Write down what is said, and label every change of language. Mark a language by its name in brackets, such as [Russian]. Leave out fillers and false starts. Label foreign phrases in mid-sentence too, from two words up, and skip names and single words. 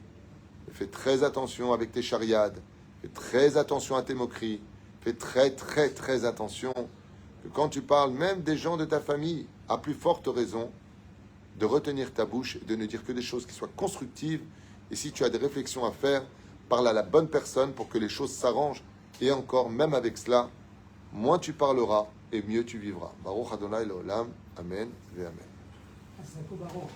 [French] Fais très attention avec tes chariades, fais très attention à tes moqueries, fais très attention que quand tu parles même des gens de ta famille, à plus forte raison, de retenir ta bouche et de ne dire que des choses qui soient constructives. Et si tu as des réflexions à faire, parle à la bonne personne pour que les choses s'arrangent. Et encore, même avec cela, moins tu parleras et mieux tu vivras. [Hebrew] ברוך אדני לעולם. אמן ואמן. אז זה פה ברור.